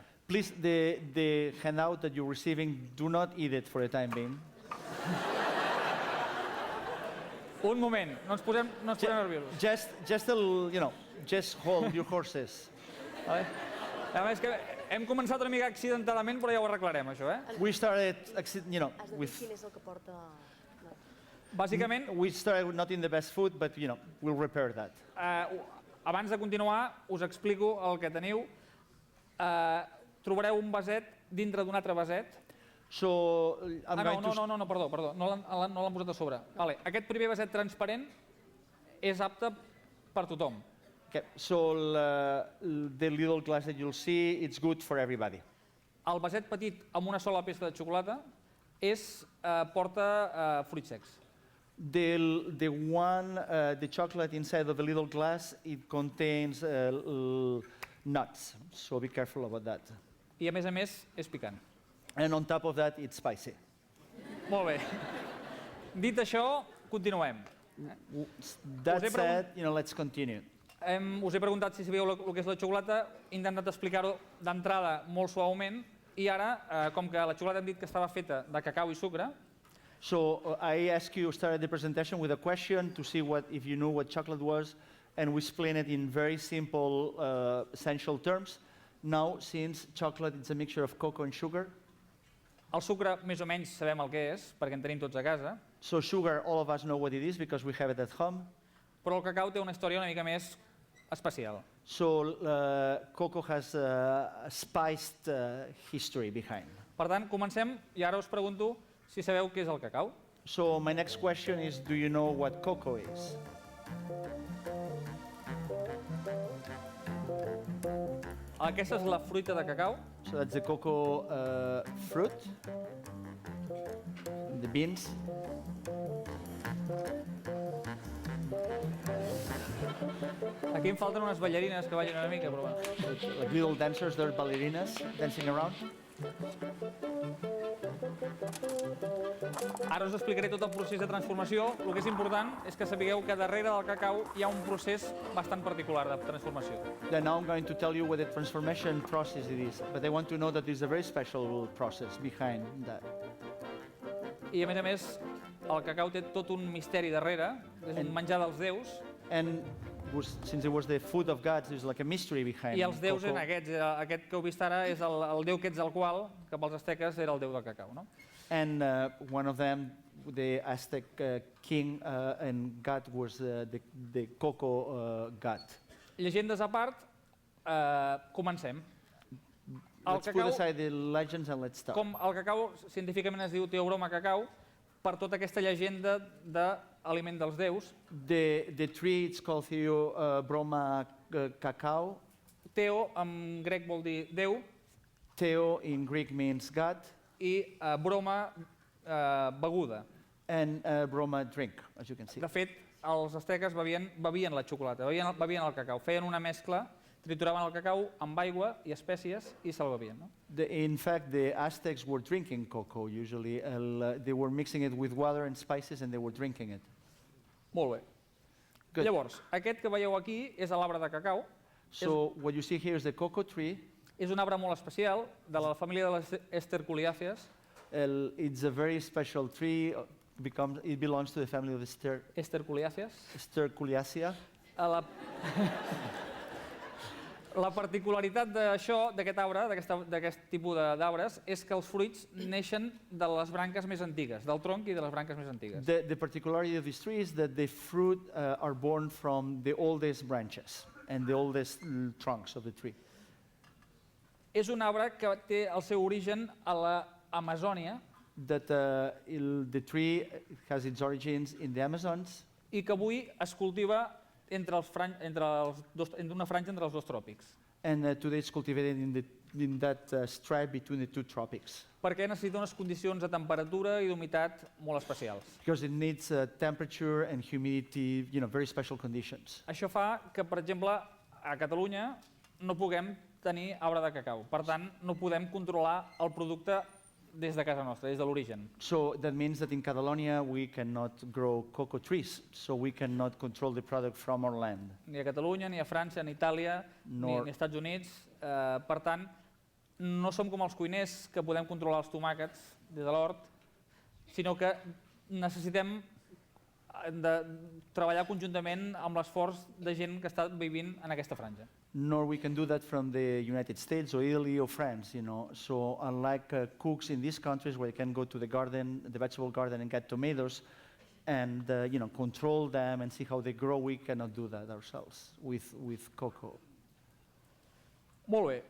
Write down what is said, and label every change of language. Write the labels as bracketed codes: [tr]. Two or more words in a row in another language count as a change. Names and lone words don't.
[en] Please, the handout that you're receiving, do not eat it for the time being. [ca] Un moment, no ens posem nerviosos. [en] Just a little, you know, just hold your horses. [ca] Vale? A més que hem començat una mica accidentadament, però ja ho arreglarem, això, eh? [en] We started, you know, [ca] Has de dir [en] with [ca] quin és el que porta... Bàsicament, [en] we started not in the best food, but you know, we'll repair that. [ca] abans de continuar, us explico el que teniu. Trobareu un vaset dintre d'un altre vaset. So I'm going to No, perdó, no l'han posat a sobre. Vale. Aquest primer vaset transparent és apte per tothom. [en] Okay, so the little glass that you'll see, it's good for everybody. [ca] El vaset petit amb una sola peça de xocolata porta fruits secs. [en] The chocolate inside of the little glass, it contains nuts, so be careful about that. [ca] I a més és picant. [en] And on top of that, it's spicy. [ca] Molt bé. Dit això, continuem. [en] That he said, let's continue. [ca] Us he preguntat si sabíeu el que és la xocolata, he intentat explicar-ho d'entrada molt suaument, i ara, com que la xocolata hem dit que estava feta de cacau i sucre, [en] So I asked you, started the presentation with a question to see if you knew what chocolate was, and we explained it in very simple, essential terms. Now, since chocolate is a mixture of cocoa and sugar, [ca] el sucre més o menys sabem el que és, perquè en tenim tots a casa, [en] so sugar, all of us know what it is because we have it at home. [ca] però el cacau té una història una mica més especial. [en] So cocoa has a spiced history behind. [ca] Per tant, comencem, i ara us pregunto si sabeu què és el cacau. [en] So my next question is, do you know what cocoa is? [ca] Aquesta és la fruita de cacau, [en] So that's the cocoa fruit, the beans. [ca] aquí em falten unes ballarines que ballin una mica, però bueno. [en] Like little dancers, they're ballerinas dancing around. [ca] Ara us explicaré tot el procés de transformació. El que és important és que sapigueu que darrere del cacau hi ha un procés bastant particular de transformació. [en] Then now I'm going to tell you what the transformation process it is, but I want to know that there's a very special process behind that. [ca] I a més, el cacau té tot un misteri darrere, és un menjar dels déus, [en] And since it was the food of God, there's like a mystery behind [ca] i els déus [en] cocoa. [ca] eren aquests. Aquest que heu vist ara és el déu Quetzalcoatl, que pels asteques era el déu del cacau. No? [en] And one of them, the Aztec king and god was the cocoa god. [ca] Llegendes a part, comencem. [en] Let's put aside the legends and let's start. [ca] Com el cacau científicament es diu Theobroma cacau, per tota aquesta llegenda d'aliment dels déus, [en] The tree, it's called Theobroma cacao. [ca] Theo en grec vol dir déu, [en] Theo in Greek means god, [ca] i broma, beguda. [en] and broma drink, as you can see. [ca] De fet, els asteques bevien la xocolata, bevien el cacau, feien una mescla, trituraven el cacau amb aigua i espècies i se'l bevien. No? [en] In fact, the Aztecs were drinking cocoa usually. They were mixing it with water and spices and they were drinking it. Molt bé. Good. [ca] Llavors, aquest que veieu aquí és l'arbre de cacau. [en] So what you see here is the cocoa tree. [ca] És un arbre molt especial, de la família de les esterculiàcies. [en] It's a very special tree. It belongs to the family of [ca] Esterculiàcies. [en] Sterculiacea. [ca] La particularitat d'això, d'aquest arbre, d'aquest tipus d'arbres, és que els fruits neixen de les branques més antigues, del tronc i de les branques més antigues. [en] The particularity of this tree is that the fruit are born from the oldest branches and the oldest trunks of the tree. [ca] És un arbre que té el seu origen a l'Amazònia [en] That the tree has its origins in the Amazons [ca] i que avui es cultiva en una franja entre els dos tròpics. [en] and today it's cultivated in that stripe between the two tropics. [ca] Perquè necessita unes condicions de temperatura i d'humitat molt especials. [en] Because it needs temperature and humidity, very special conditions. [ca] Això fa que, per exemple, a Catalunya no puguem tenir arbre de cacau. Per tant, no podem controlar el producte des de casa nostra, des de l'origen. [en] So that means that in Catalonia we cannot grow cocoa trees, so we cannot control the product from our land. [ca] Ni a Catalunya, ni a França, ni a Itàlia, ni als Estats Units. Per tant, no som com els cuiners que podem controlar els tomàquets des de l'hort, sinó que necessitem treballar conjuntament amb l'esforç de gent que està vivint en aquesta franja. [en] Nor we can do that from the United States or Italy or France, So unlike cooks in these countries where you can go to the garden, the vegetable garden and get tomatoes and control them and see how they grow, we cannot do that ourselves with cocoa. [ca] Molt bé.